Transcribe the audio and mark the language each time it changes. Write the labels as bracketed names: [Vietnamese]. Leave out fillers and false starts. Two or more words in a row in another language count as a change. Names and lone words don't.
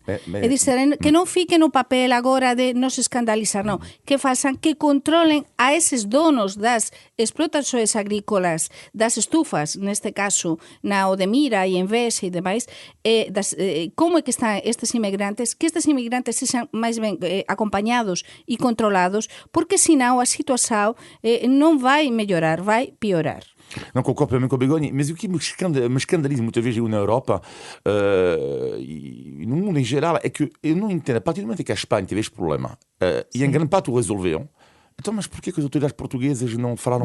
[Galician] É dizer, que non fique no papel agora de non se escandalizar, non. Que façan, que controlen a eses donos das explotacións agrícolas, das estufas, neste caso na Odemira e en Vexa e demais, como é que están estes inmigrantes, que estes inmigrantes sexan máis ben acompañados e controlados, porque senão a situação non vai mellorar, vai piorar. [Portuguese] Não concordo plenamente com a Begonha, mas o que me escandaliza muitas vezes na Europa e no mundo em geral é que eu não entendo, a partir do momento em que a Espanha teve este problema e em grande parte o resolveram, então, mas porquê que as autoridades portuguesas não falaram